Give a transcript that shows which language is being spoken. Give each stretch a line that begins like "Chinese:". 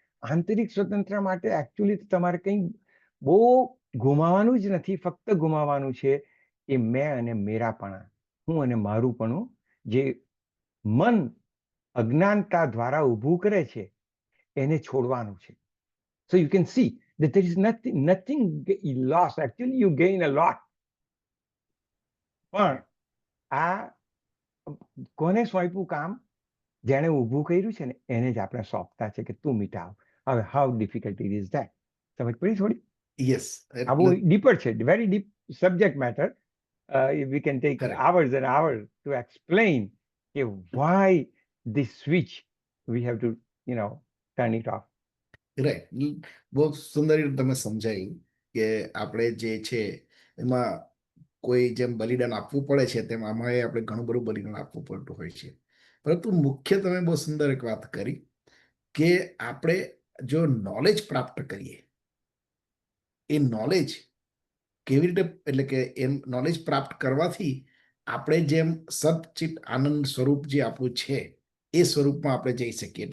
Gujarati: આંતરિક સ્વતંત્રતા માટે એકચ્યુઅલી તમારે કંઈ બહુ ગુમાવવાનું જ નથી. ફક્ત ગુમાવવાનું છે એ મેં અને મેરાપણા, હું અને મારુંપણું, જે મન અજ્ઞાનતા દ્વારા ઊભું કરે છે એને છોડવાનું છે.
English: So you can see that there is nothing lost. Actually, you gain a lot.
Gujarati: પણ આ કોને સોંપ્યું કામ? જેણે ઊભું કર્યું છે ને એને જ આપણે સોંપતા છે કે તું મિટાવ. હવે
English: How difficult it is that.
Gujarati: સમજ પડી થોડી?
English: yes,
Gujarati: આ બહુ ડીપર છે,
English: Very deep subject matter. We can take Correct. hours and hours to explain why this switch we have to, turn it off. Right.
Gujarati: બહુ સુંદર રીતે તમે સમજાવી કે આપણે જે છે એમાં કોઈ જેમ બલિદાન આપવું પડે છે તેમ આમાં આપણે ઘણું બધું બલિદાન આપવું પડતું હોય છે. પરંતુ મુખ્ય તમે બહુ સુંદર એક વાત કરી કે આપણે જો નોલેજ પ્રાપ્ત કરીએ, એ નોલેજ કેવી રીતે, એટલે કે એમ નોલેજ પ્રાપ્ત કરવાથી આપણે જેમ સતચિત આનંદ સ્વરૂપ જે આપણું છે એ સ્વરૂપમાં આપણે જઈ શકીએ.